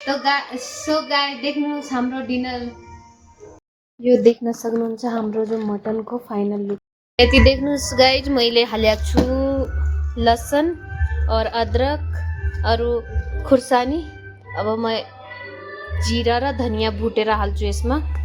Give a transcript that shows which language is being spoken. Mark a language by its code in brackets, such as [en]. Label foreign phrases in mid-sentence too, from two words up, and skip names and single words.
[ne] तो गाई देख्नुहोस् हाम्रो डिनर यो देख्न सक्नुहुन्छ हाम्रो जो मटनको [en] final look. [ne] यति देख्नुहोस् गाइज मैले हालेको छु लसन और अदरक अरू खुर्सानी। अब म जीरा र धनिया भुटेर हाल्छु यसमा।